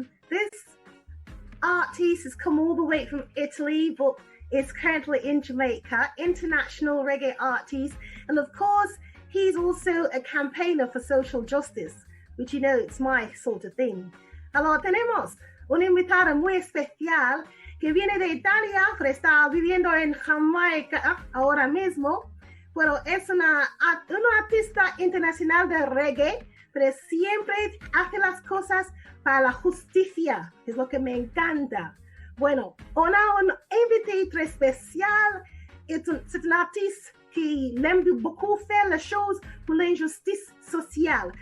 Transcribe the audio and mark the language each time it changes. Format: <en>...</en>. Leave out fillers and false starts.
<en>This artist has come all the way from Italy, but is currently in Jamaica, international reggae artist. And of course, he's also a campaigner for social justice, which you know, it's my sort of thing.</en> <fr>Alors,</fr> <es>tenemos un invitado muy especial que viene de Italia, pero está viviendo en Jamaica ahora mismo. Pero es una artista internacional de reggae, pero siempre hace las cosas para la justicia, es lo que me encanta. Bueno,</es> <fr>on a un invité très spécial. C'est un artiste qui aime beaucoup faire les choses pour l'injustice sociale.</fr>